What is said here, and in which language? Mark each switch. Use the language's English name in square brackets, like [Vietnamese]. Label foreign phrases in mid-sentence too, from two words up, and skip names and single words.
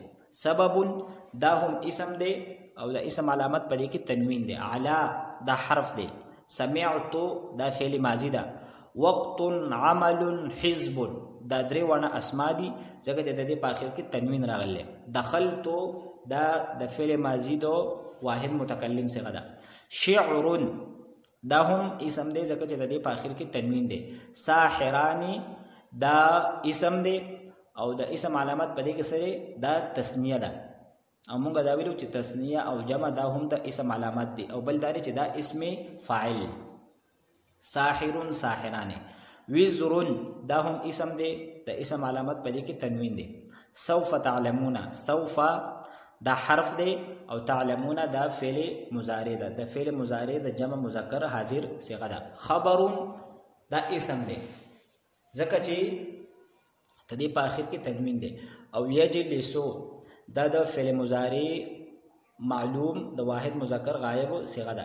[Pashto] سبب دا هم اسم دی او دا اسم علامت په دې کې تنوین دی. علا دا حرف دی. سمعت دا فعل ماضی ده. وقت عمل حزب دا درې وانه اسما دي ځکه چې د دې په اخر کې تنوین راغلی. دخلت دا د فعل ماضی دو واحد متکلم څخه ده. شعر دا هم اسم دی ځکه چې د دې په اخر کې تنوین دی. ساحرانی دا اسم دی او د اسم علامت په دې کې سره دا تسنیه ده او موږ دا ویلو چې تسنیه او جمع دا هم د اسم علامت دي او بل دا چې دا اسم فاعل. ساحر ساحران. وزر دا هم اسم دی د اسم علامت په دې کې تنوین دی. [Arabic] سوف تعلمون [Pashto] سوف دا حرف دی او تعلمون دا فعل مضارع ده د فعل مضارع د جمع مذکر حاضر صيغه ده. خبر دا اسم دی ځکه چې تدې په اخر کې تنوین دی او یجلسو دا د فعل مضارع معلوم د واحد مذکر غایب صيغه ده.